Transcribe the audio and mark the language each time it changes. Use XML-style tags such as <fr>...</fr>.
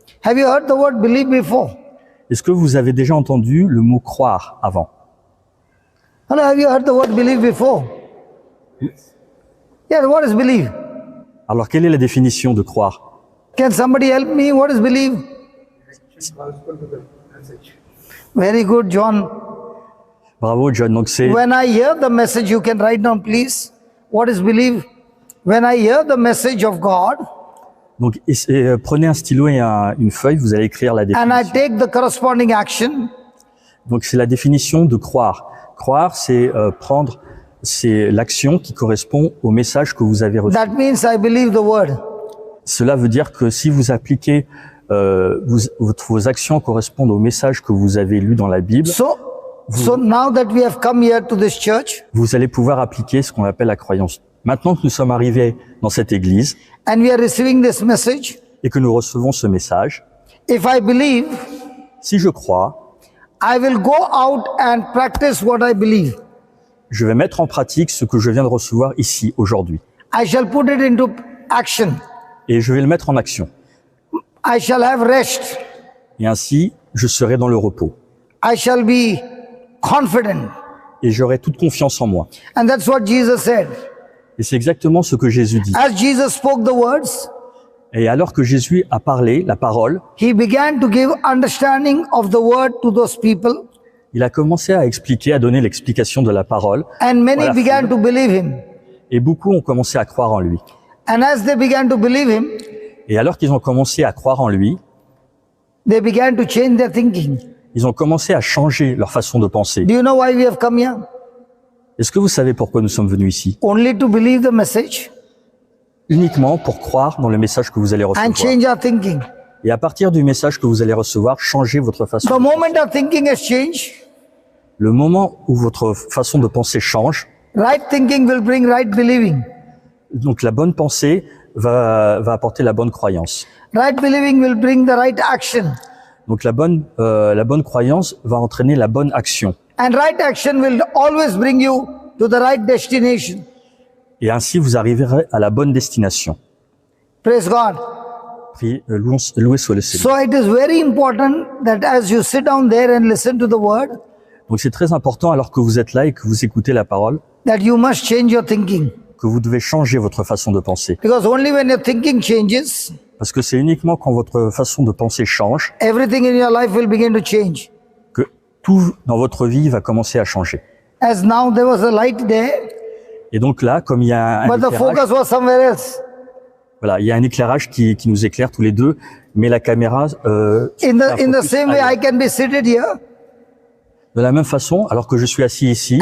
<en>Have you heard the word believe before?</en> <fr>Est-ce que vous avez déjà entendu le mot croire avant?</fr> <en>Hello, have you heard the word believe before? Yeah, what is believe?</en> <fr>Alors, quelle est la définition de croire?</fr> <en>Can somebody help me? What is believe? Very good, John.</en> <fr>Bravo, John. Donc, c'est</fr> <en>When I hear the message, you can write down, please. What is believe? When I hear the message of God</en> <fr>donc prenez un stylo et une feuille, vous allez écrire la</fr> <en>and I</en> <fr>définition.</fr> <en>take the corresponding action,</en> <fr>Donc, c'est la définition de croire. Croire, c'est c'est l'action qui correspond au message que vous avez reçu.</fr> <en>that means I believe the word.</en> <fr>Cela veut dire que si vous appliquez, vos actions correspondent au message que vous avez lu dans la Bible,</fr> <en>So now that we have come here to this church</en> <fr>vous allez pouvoir appliquer ce qu'on appelle la croyance. Maintenant que nous sommes arrivés dans cette église</fr> <en>and we are receiving this message,</en> <fr>et que nous recevons ce message,</fr> <en>if I believe,</en> <fr>si je crois,</fr> <en>I will go out and practice what I believe.</en> <fr>je vais mettre en pratique ce que je viens de recevoir ici, aujourd'hui.</fr> <en>I shall put it into action.</en> <fr>Et je vais le mettre en action.</fr> <en>I shall have rest.</en> <fr>Et ainsi, je serai dans le repos.</fr> <en>I shall be confident.</en> <fr>Et j'aurai toute confiance en moi.</fr> <en>And that's what Jesus said.</en> <fr>Et c'est exactement ce que Jésus dit.</fr> <en>As Jesus spoke the words,</en> <fr>Et alors que Jésus a parlé la parole,</fr> <en>he began to give understanding of the word to those people,</en> <fr>il a commencé à expliquer, à donner l'explication de la parole.</fr> <en>and many</en> <fr>Voilà.</fr> <en>began to believe him.</en> <fr>Et beaucoup ont commencé à croire en lui.</fr> <en>And as they began to believe him,</en> <fr>Et alors qu'ils ont commencé à croire en lui,</fr> <en>they began to change their thinking.</en> <fr>ils ont commencé à changer leur façon de penser.</fr> <en>Do you know why we have come here?</en> <fr>Est-ce que vous savez pourquoi nous sommes venus ici?</fr> <en>Only to believe the message</en> <fr>Uniquement pour croire dans le message que vous allez</fr> <en>and</en> <fr>recevoir.</fr> <en>change our thinking.</en> <fr>Et à partir du message que vous allez recevoir, changez votre façon.</fr> <en>The moment our thinking has changed,</en> <fr>Le moment où votre façon de penser change,</fr> <en>right thinking will bring right believing.</en> <fr>donc la bonne pensée va apporter la bonne croyance.</fr> <en>Right believing will bring the right action.</en> <fr>Donc la bonne croyance va entraîner la bonne action.</fr> <en>And right action will always bring you to the right destination.</en> <fr>Et ainsi, vous arriverez à la bonne destination.</fr> <en>Praise God.</en> <fr>Loué soit le Seigneur.</fr> <en>So it is very important that as you sit down there and listen to the word,</en> <fr>Donc c'est très important, alors que vous êtes là et que vous écoutez la parole,</fr> <en>that you must change your thinking.</en> <fr>que vous devez changer votre façon de penser.</fr> <en>Because only when your thinking changes,</en> <fr>Parce que c'est uniquement quand votre façon de penser change</fr> <en>everything in your life will begin to change.</en> <fr>que tout dans votre vie va commencer à changer.</fr> <en>As now there was a light there,</en> <fr>Et donc là, comme il y a un</fr> <en>but the</en> <fr>éclairage,</fr> <en>focus was somewhere else.</en> <fr>voilà, il y a un éclairage qui nous éclaire tous les deux, mais la caméra</fr> <en>In the same way, I can be seated here</en> <fr>de la même façon, alors que je suis assis ici,</fr>